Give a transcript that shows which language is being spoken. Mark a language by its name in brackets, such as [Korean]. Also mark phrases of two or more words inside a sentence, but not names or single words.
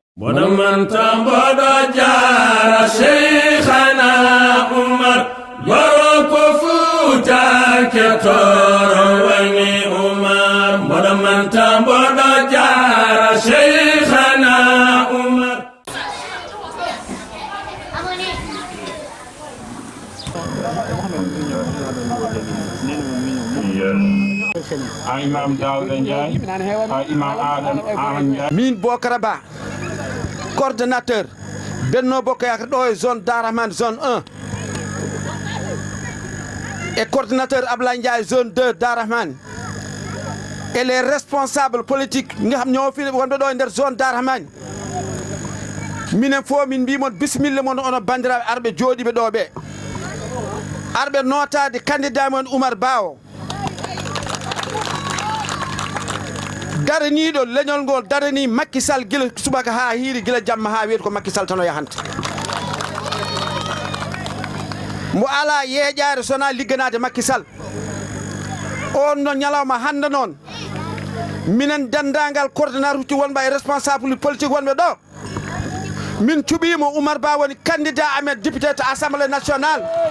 [Fula] bodaman tambodo jara Cheikhana Umar yoro ko Fuuta ke toro wani Umar bodaman tambodo jara Cheikhana Umar Imam Daouda Ndiaye Imam Ahmed Ndiaye min Bokara Ba [French] coordonnateur Benno Bokk Yaakaar [Fula] ɗo zone Darahmane zone 1 [French] et coordonnateur [Fula] Ablaye Ndiaye zone 2 Darahmane [French] et les responsables politiques [Wolof] nga xam ñoo fi [Fula] wonɓe ɗo e nder zone Darahmane minen fof min mbimon bisimilla mon ono bandiraɓe arɓe jooɗiɓe ɗo ɓe arɓe notade candidat mon Oumar Ba o daraniɗo leñol ngol darani Macky Sall gila subaka ha hiiri gila jamma ha weeti ko Macky Sall tan o yahanta mo ala yeeƴare sona ligganade Macky Sall on no ñalawma hande noon minen dendagal coordonnateur uji wonɓe e [French] responsable politique [Fula] wonɓe ɗo min cuɓimo Oumar Ba woni candidat amen député to [French] assemblée nationale